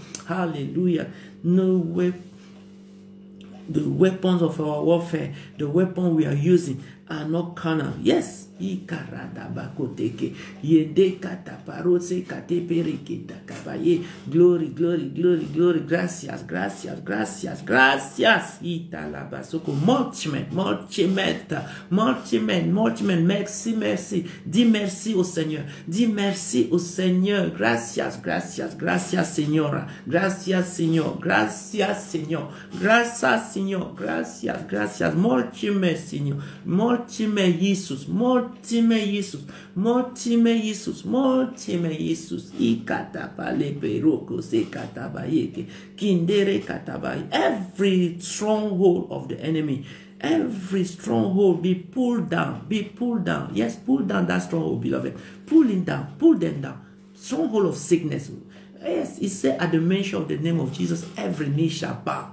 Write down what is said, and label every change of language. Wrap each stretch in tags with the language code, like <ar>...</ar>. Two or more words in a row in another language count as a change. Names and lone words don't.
<en>Hallelujah. No weapon. The weapons of our warfare, the weapon we are using, are not carnal. Yes. Glory, glory, glory, glory.</en> <es>Gracias, gracias, gracias, gracias. Multimen.</es> <fr>Merci, merci. Dis merci au Seigneur. Dis merci au Seigneur.</fr> <es>Gracias, gracias, gracias, Señora. Gracias, Señor. Gracias, Señor. Gracias, Señor. Gracias, gracias. Multimen, Señor. Multimen, Jesus. Multime Jesus, ikatapale peroko se katabayeke, kindere katabaye.</es> <en>Every stronghold of the enemy, every stronghold be pulled down, Yes, pull down that stronghold, beloved. Pull them down. Stronghold of sickness. Yes, it said at the mention of the name of Jesus, every knee shall bow.</en>